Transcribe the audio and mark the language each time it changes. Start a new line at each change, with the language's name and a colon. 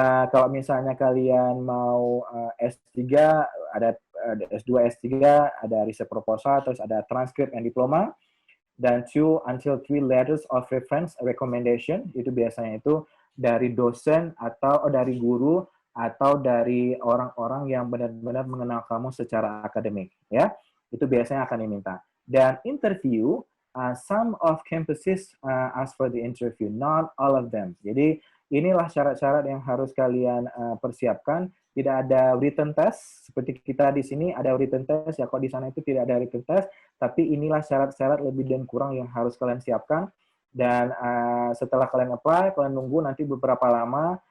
Indonesian: Kalau misalnya kalian mau S3, ada S2, S3, ada research proposal, terus ada transcript and diploma, dan
English: 2 until 3 letters of reference recommendation,
Indonesian: itu biasanya itu dari dosen atau dari guru atau dari orang-orang yang benar-benar mengenal kamu secara akademik, ya. Itu biasanya akan diminta.
English: Dan interview, some of campuses ask for the interview, not all of them.
Indonesian: Jadi inilah syarat-syarat yang harus kalian persiapkan. Tidak ada written test seperti kita di sini ada written test, ya kok di sana itu tidak ada written test. Tapi inilah syarat-syarat lebih dan kurang yang harus kalian siapkan. Dan setelah kalian apply, kalian nunggu nanti beberapa lama.